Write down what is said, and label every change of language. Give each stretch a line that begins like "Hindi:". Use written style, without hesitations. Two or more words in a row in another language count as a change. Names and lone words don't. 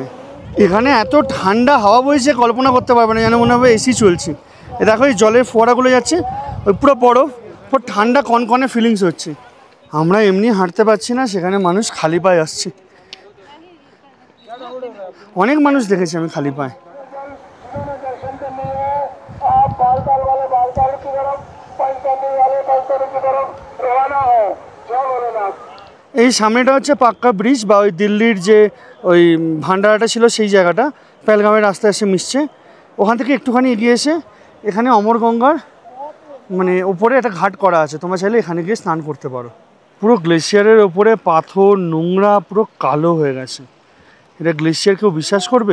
Bangla: এখানে এত ঠান্ডা হাওয়া বইছে কল্পনা করতে পারবে না, যেন মনে হবে এসি চলছে। এ দেখো এই জলের ফোয়ারাগুলো যাচ্ছে, ওই পুরো বরফ, পুরো ঠান্ডা কনকনে ফিলিংস হচ্ছে। আমরা এমনি হাঁটতে পারছি না, সেখানে মানুষ খালি পায়ে আসছে, অনেক মানুষ দেখেছি আমি খালি পায়ে।
Hindi: आप बालताल वाले बालताल की तरफ, पंचतंत्री वाले पंचतंत्री की तरफ रवाना हो। जय भोलेनाथ।
Bangla: এই সামনেটা হচ্ছে পাক্কা ব্রিজ, বা ওই দিল্লির যে ওই ভান্ডারাটা ছিল সেই জায়গাটা, পেলগামের রাস্তায় এসে মিশছে। ওখান থেকে একটুখানি এগিয়ে এসে এখানে অমরগঙ্গার মানে ওপরে একটা ঘাট করা আছে, তোমরা চাইলে এখানে গিয়ে স্নান করতে পারো। পুরো গ্লেশিয়ারের ওপরে পাথর নোংরা পুরো কালো হয়ে গেছে, এটা গ্লেশিয়ার কেউ বিশ্বাস করবে?